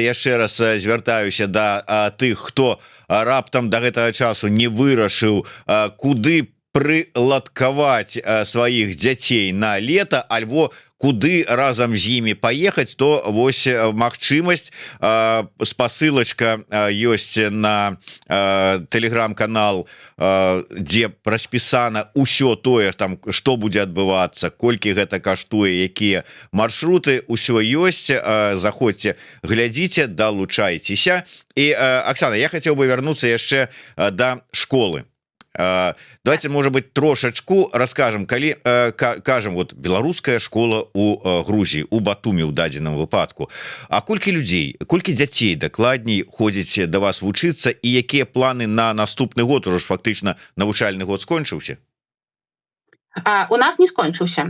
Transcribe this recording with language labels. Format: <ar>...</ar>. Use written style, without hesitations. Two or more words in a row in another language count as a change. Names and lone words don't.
<be>Яшчэ раз звяртаюся да тых, хто раптам да гэтага часу не вырашыў, куды прыладкаваць сваіх дзяцей на лета, альбо куды разам з імі паехаць, то вось магчымасць, спасылачка ёсць на тэлеграм-канал, дзе распісана ўсё тое, там, што будзе адбывацца, колькі гэта каштуе, якія маршруты, ўсё ёсць. Заходзьце, глядзіце, далучайцеся. І, Оксана, я хацеў бы вярнуцца яшчэ да школы.</be> <ru>Давайте, может быть,</ru> <be>трошачку расскажем, калі кажем, вот беларуская школа у Грузии, у Батуми у дадзеным выпадку, а колькі людзей, колькі дзяцей дакладней ходзіць да вас вучыцца, і якія планы на наступны год? Уже ж фактычна навучальны год скончыўся. У нас не скончыўся.</be>